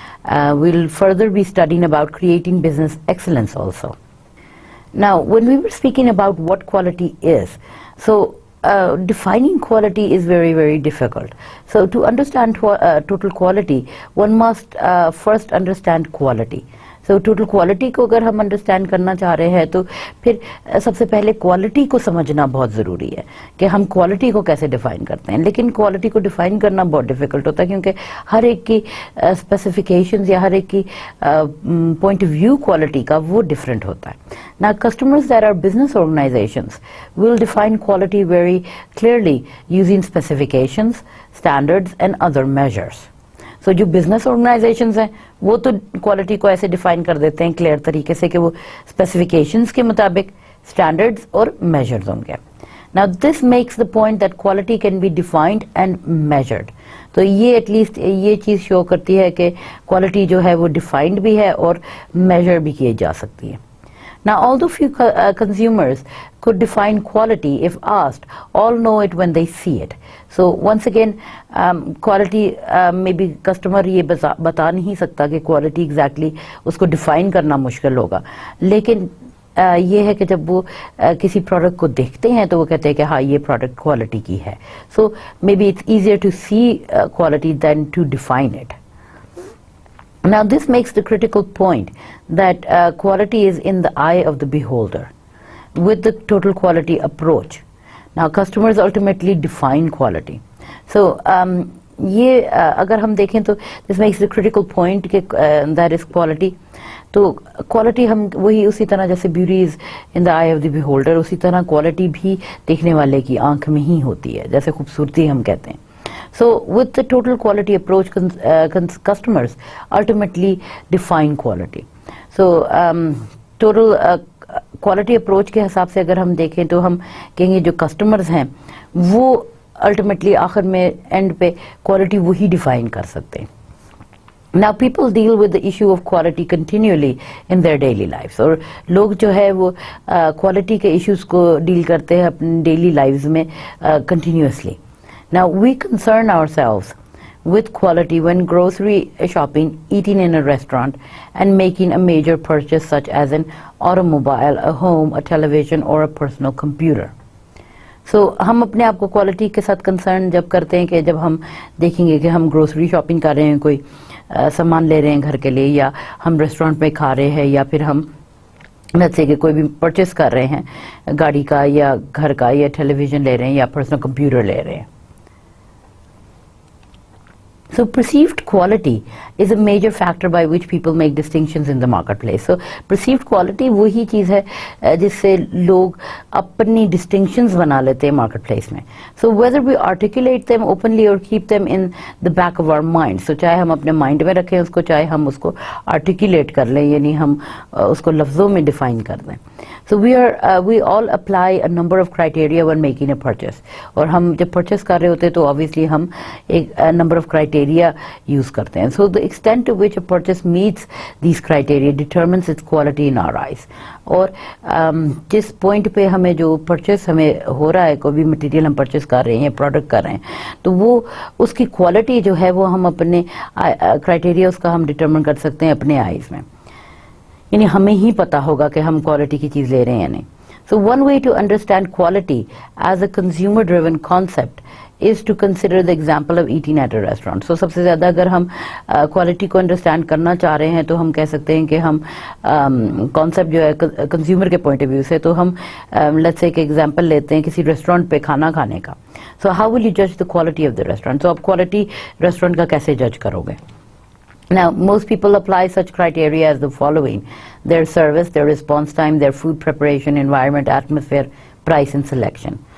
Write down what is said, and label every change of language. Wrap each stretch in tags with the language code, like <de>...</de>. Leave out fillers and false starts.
<en>We'll further be studying about creating business excellence also. Now, when we were speaking about what quality is, defining quality is very, very difficult. So to understand total quality, one must first understand quality. So total quality</en> <hi>को अगर हम understand करना चाह रहे हैं तो फिर सबसे पहले क्वालिटी को समझना बहुत ज़रूरी है कि हम क्वालिटी को कैसे डिफाइन करते हैं. लेकिन क्वालिटी को डिफाइन करना बहुत डिफिकल्ट होता है क्योंकि हर एक की स्पेसिफिकेशंस या हर एक की पॉइंट ऑफ व्यू क्वालिटी का वो डिफरेंट होता है.</hi> <en>Now, customers that are business organizations will define quality very clearly using specifications, standards, and other measures.</en> <hi>So, जो business organizations हैं, वो तो quality को ऐसे define कर देते हैं clear तरीके से कि वो specifications के मुताबिक standards और measures होंगे.</hi> <en>Now, this makes the point that quality can be defined and measured.</en> <hi>तो ये</hi> <en>at least</en> <hi>ये चीज़ show करती है कि quality जो है वो defined भी है और measure भी की जा सकती है.</hi> <en>Now, although few consumers could define quality if asked, all know it when they see it. So, once again,</en> <hi>quality maybe customer ये बता नहीं सकता कि quality exactly उसको define करना मुश्किल होगा. लेकिन ये है कि जब वो किसी product को देखते हैं तो वो कहते हैं कि हाँ ये product quality की है.</hi> <en>So, maybe it's easier to see quality than to define it. Now, this makes the critical point that quality is in the eye of the beholder. With the total quality approach, now customers ultimately define quality. So,</en> <hi>ये अगर हम देखें तो</hi> <en>this makes the critical point कि that is quality.</en> <hi>तो quality हम वही उसी तरह जैसे</hi> <en>beauty is in the eye of the beholder,</en> <hi>उसी तरह quality भी देखने वाले की आंख में ही होती है, जैसे खूबसूरती हम कहते हैं.</hi> <en>So, with the total quality approach, customers ultimately define quality.</en> <hi>So, total quality approach के हिसाब से अगर हम देखें तो हम कहेंगे जो customers हैं वो ultimately आखिर में end पे quality वही define कर सकते हैं.</hi> <en>Now, people deal with the issue of quality continually in their daily lives.</en> <hi>और लोग जो है वो quality के issues को deal करते हैं अपने daily lives में continuously.</hi> <en>Now, we concern ourselves with quality when grocery shopping, eating in a restaurant, and making a major purchase such as an automobile, a home, a television, or a personal computer.</en> <hi>So, हम अपने आप को quality के साथ concern जब करते हैं कि जब हम देखेंगे कि हम grocery shopping कर रहे हैं, कोई सामान ले रहे हैं घर के लिए, या हम restaurant में खा रहे हैं, या फिर हम</hi> <en>let's say</en> <hi>कि कोई भी purchase कर रहे हैं गाड़ी का या घर का या television ले रहे हैं या personal computer ले रहे हैं.</hi> <en>So, perceived quality is a major factor by which people make distinctions in the marketplace.</en> <hi>So, perceived quality वही चीज़ है जिससे लोग अपनी distinctions बना लेते हैं marketplace में.</hi> <en>So, whether we articulate them openly or keep them in the back of our mind.</en> <hi>So, चाहे हम अपने mind में रखें उसको, चाहे हम उसको articulate कर लें, यानी हम उसको लफ्ज़ों में define कर दें.</hi> <en>So, we all apply a number of criteria when making a purchase.</en> <hi>और हम जब purchase कर रहे होते हैं तो obviously हम एक number of criteria use करते हैं.</hi> <en>So, the extent to which a purchase meets these criteria determines its quality in our eyes.</en> <hi>और जिस point पे हमें जो purchase हमें हो रहा है, कोई भी material हम purchase कर रहे हैं, product कर रहे हैं, तो वो उसकी quality जो है वो हम अपने criteria उसका हम determine कर सकते हैं अपने eyes में. यानी हमें ही पता होगा कि हम quality की चीज़ ले रहे हैं या नहीं.</hi> <en>So, one way to understand quality as a consumer-driven concept is to consider the example of eating at a restaurant.</en> <hi>So, सबसे ज़्यादा अगर हम quality को understand करना चाह रहे हैं तो हम कह सकते हैं कि हम concept जो है consumer के</hi> <en>point of view</en> <hi>से, तो हम</hi> <en>let's say</en> <hi>कि example लेते हैं किसी restaurant पे खाना खाने का.</hi> <en>So, how will you judge the quality of the restaurant? So,</en> <hi>आप quality restaurant का कैसे judge करोगे?</hi> <en>Now, most people apply such criteria as the following: their service, their response time, their food preparation, environment, atmosphere, price, and selection.</en>